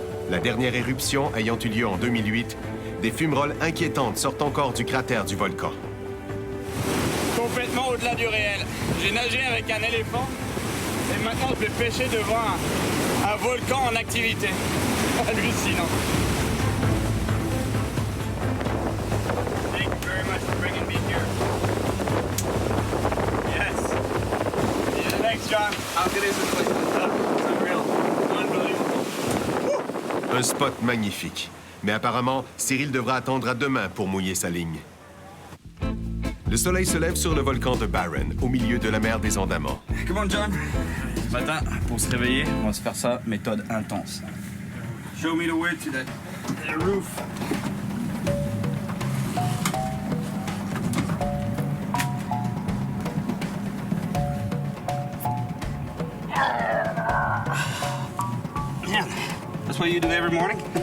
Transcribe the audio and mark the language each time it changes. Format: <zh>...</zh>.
<fr>La dernière éruption ayant eu lieu en 2008, des fumerolles inquiétantes sortent encore du cratère du volcan. Complètement au-delà du réel. J'ai nagé avec un éléphant et maintenant je vais pêcher devant un volcan en activité. Hallucinant.</fr> <en>Thank you very much for bringing me here. Yes. Yeah, thanks, John. How good is this place? It's unreal. Unbelievable.</en> <fr>Un spot magnifique. Mais apparemment, Cyril devra attendre à demain pour mouiller sa ligne. Le soleil se lève sur le volcan de Barren, au milieu de la mer des Andamans.</fr> <en>Come on, John.</en> <fr>Ce matin, pour se réveiller, on va se faire ça, méthode intense.</fr> <en>Show me the way to the roof. That's what you do every morning?</en>